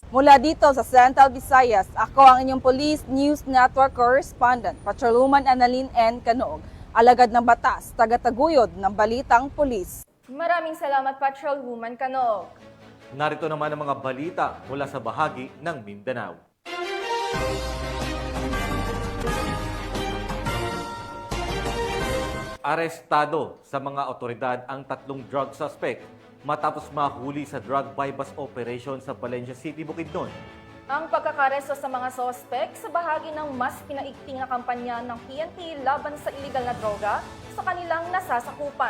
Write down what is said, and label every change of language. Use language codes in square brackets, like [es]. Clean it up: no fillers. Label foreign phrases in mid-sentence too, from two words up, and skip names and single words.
[tl] Mula dito sa Central Visayas, ako ang inyong Police News Network Correspondent, Patrolwoman Annalyn N. Canog, alagad ng batas, tagataguyod ng balitang pulis. Maraming salamat, Patrolwoman Canog. Narito naman ang mga balita mula sa bahagi ng Mindanao. Arestado sa mga otoridad ang 3 drug suspect matapos mahuli sa drug buy-bust operation sa Valencia City, Bukidnon. Ang pagkakaresto sa mga sospek sa bahagi ng mas pinaigting na kampanya ng PNP laban sa iligal na droga sa kanilang nasasakupan.